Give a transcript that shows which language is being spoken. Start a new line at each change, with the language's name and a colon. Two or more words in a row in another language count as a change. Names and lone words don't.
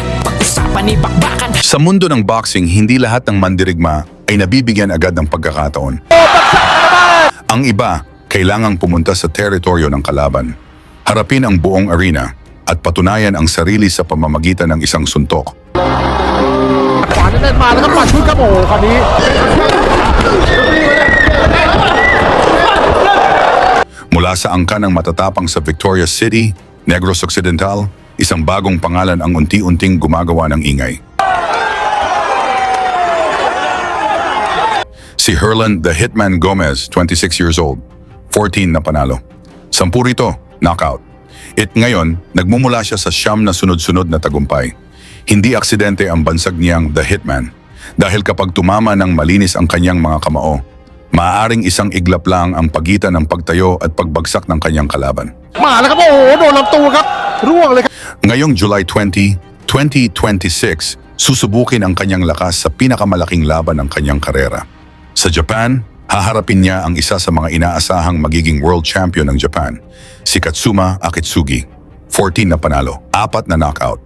Filipino: Pag-usapan ni bakbakan. Sa mundo ng boxing, hindi lahat ng mandirigma ay nabibigyan agad ng pagkakataon. Ang iba, kailangang pumunta sa teritoryo ng kalaban, harapin ang buong arena, at patunayan ang sarili sa pamamagitan ng isang suntok.
Thai: ขวาแน่นๆมาแล้วก็ปัดชุดครับโอ้โหคราวนี้
Filipino: Mula sa angkan ng matatapang sa Victoria City, Negros Occidental, isang bagong pangalan ang unti-unting gumagawa ng ingay. Si Herlan the Hitman Gomez,
English: 26 years old,
Filipino: 14 na panalo. 10 rito, knockout. Ngayon, nagmumula siya sa siyam na sunod-sunod na tagumpay. Hindi aksidente ang bansag niyang The Hitman, dahil kapag tumama ng malinis ang kanyang mga kamao, maaaring isang iglap lang ang pagitan ng pagtayo at pagbagsak ng kanyang kalaban.
Thai: มาแล้วครับโอ้โหโดนลำตัวครับร่วงเลยครับ
Filipino: Ngayong July 20, 2026, susubukin ang kanyang lakas sa pinakamalaking laban ng kanyang karera. Sa Japan, haharapin niya ang isa sa mga inaasahang magiging
English: world champion
Filipino: ng Japan, si Katsuma Akitsugi. 14 na panalo, 4 na knockout.